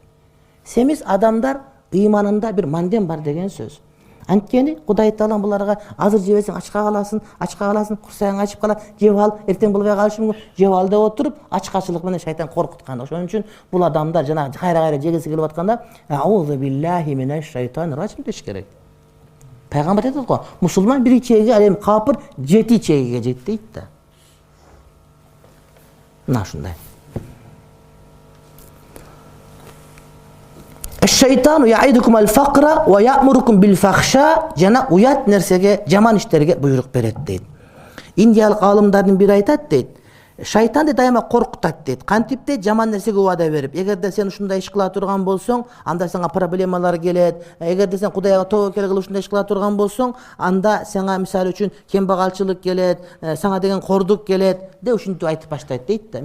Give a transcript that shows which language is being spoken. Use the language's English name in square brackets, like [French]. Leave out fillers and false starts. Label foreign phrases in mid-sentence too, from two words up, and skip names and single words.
[Kyrgyz] Семиз адамдар ыйманында бир мандем бар деген сөз. Анткени Құдай Таалам буларга азыр жебесең ачка каласың, курсаң ачып калат, жеп ал, эртең болбой калышы мүмкүн, жеп ал деп отуруп, ачкачылык менен шайтан коркуткан. Ошон үчүн бул адамдар жана кайра жегиси келип атканда, [Arabic] "أعوذ بالله من الشيطان الرجيم" [Kyrgyz] деш керек. Пайгамбар айтат го, мусулман бир чегиге, ал эми капыр 7 чегиге жет дейт да. Мына ушундай. [Arabic] "الشيطان يعدكم الفقر ويأمركم بالفحشاء" [Kyrgyz] жана уят нерсеге, жаман иштерге буйрук берет дейт. Индиялык аалымдардын бири айтат дейт. Шайтанды дайыма коркутат дейт. Кантип дейт, жаман нерсеге убада берип, эгерде сен ушундай иш кыла турган болсоң, анда сага проблемалар келет. Эгерде сен Кудайга тобокел кылып ушундай иш кыла турган болсоң, анда сага мисалы үчүн кембагалчылык келет, сага деген кордук келет деп ушинтип айтып баштайт дейт да.